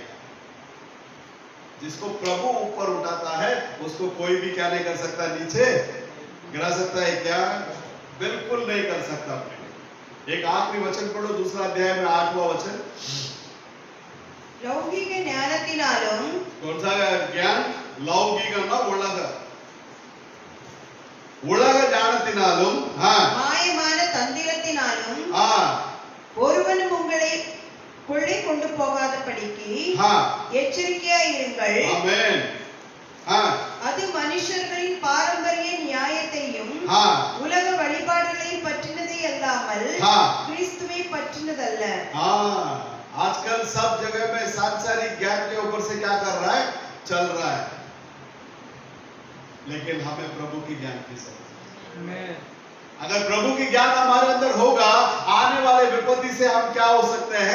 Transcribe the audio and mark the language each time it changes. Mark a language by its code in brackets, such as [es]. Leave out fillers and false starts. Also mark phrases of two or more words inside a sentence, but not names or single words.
[hi] जिसको प्रभु ऊपर उठाता है उसको कोई भी क्या नहीं कर सकता, नीचे गिरा सकता है क्या? बिल्कुल नहीं कर सकता। एक आखिरी वचन पढ़ो, दूसरा अध्याय में 8वां वचन। [ta] லௌகிக ஞானத்தினாலும் [hi] कौन सा ज्ञान? लौकिकना [ta] உலக ஞானத்தினாலும் மாயமான தந்திரத்தினாலும் ஒருவனும் உங்களை கொள்ளை கொண்டு போகாதபடிக்கு எச்சரிக்கையாய் இருங்கள். ஆமென். அது மனுஷர்களின் பாரம்பரிய நியாயத்தையும் உலக வழிபாடுகளையும் பற்றினதே அல்லாமல் கிறிஸ்துவை பற்றினதல்ல. [hi] आजकल सब जगह में सांसारिक ज्ञान के ऊपर से क्या कर रहा है? चल रहा है, लेकिन हमें प्रभु की ज्ञान की जरूरत है। अगर प्रभु की ज्ञान हमारे अंदर होगा, आने वाले विपत्ति से हम क्या हो सकते हैं?